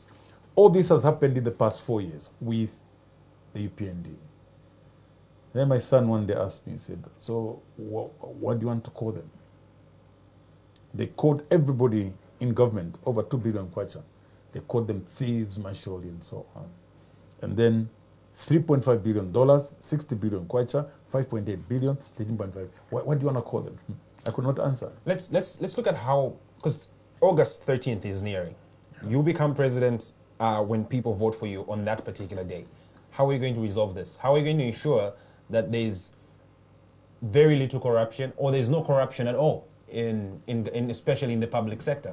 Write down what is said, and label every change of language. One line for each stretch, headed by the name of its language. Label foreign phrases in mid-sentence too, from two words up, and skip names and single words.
English: All this has happened in the past 4 years with the UPND. Then my son one day asked me, he said, so what do you want to call them? They called everybody in government, over 2 billion Kwacha. They called them thieves, Masholi, and so on. And then $3.5 billion, 60 billion Kwacha, 5.8 billion, 13.5. What do you want to call them? I could not answer. Let's look at how, because August 13th is nearing. You become president when people vote for you on that particular day. How are you going to resolve this? How are you going to ensure that there's very little corruption or there's no corruption at all in especially in the public sector?